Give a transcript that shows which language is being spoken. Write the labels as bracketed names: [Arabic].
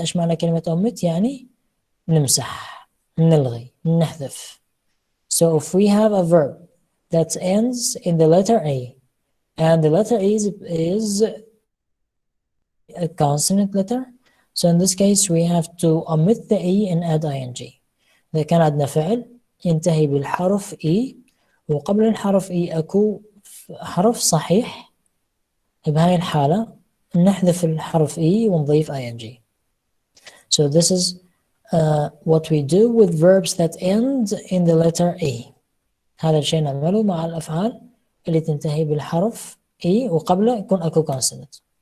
[Arabic] ايش معنى كلمة omit؟ يعني نمسح، نلغي، نحذف. [English] So if we have a verb that ends in the letter A and the letter A is a consonant letter, so in this case we have to omit the E and add ing. [Arabic] إذا كان عندنا فعل ينتهي بالحرف E وقبل الحرف E أكو حرف صحيح، بهاي الحالة نحذف الحرف E ونضيف ing. [English] So this is what we do with verbs that end in the letter E. [Arabic] هذا الشيء نعمله مع الأفعال اللي تنتهي بالحرف E وقبله يكون أكو consonant.